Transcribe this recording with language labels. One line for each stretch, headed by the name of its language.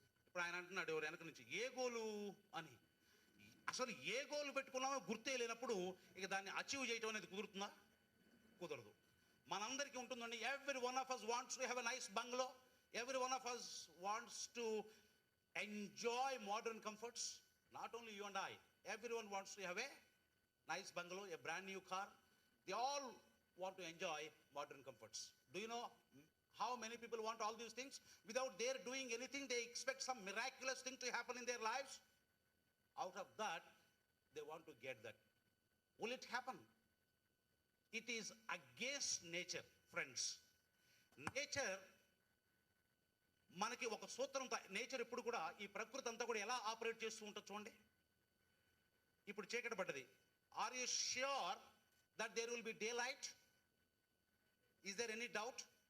Telugu: ఇప్పుడు ఆయన అంటున్నాడు ఎవరు వెనక నుంచి, ఏ గోలు అని. అసలు ఏ గోలు పెట్టుకున్నామో గుర్తే లేనప్పుడు ఇక దాన్ని అచీవ్ చేయటం అనేది కుదురుతుందా? కుదరదు. మనందరికీ ఉంటుందండి.
English: Every one of us wants to have a nice bungalow. Every one of us wants to enjoy modern comforts. Not only you and I. Everyone wants to have a nice bungalow, a brand new car. They all want to enjoy modern comforts. Do you know how many people want all these things? Without their doing anything, they expect some miraculous thing to happen in their lives. Out of that, they want to get that. Will it happen? It is against nature, friends.
Telugu: Nature, మనకి ఒక సూత్రం. Nature ఎప్పుడు కూడా, ఈ ప్రకృతి అంతా కూడా ఎలా ఆపరేట్ చేస్తూ ఉంటుంది చూడండి. ఇప్పుడు చీకటి పడ్డది.
English: Are you sure that there will be day light? Is there any doubt?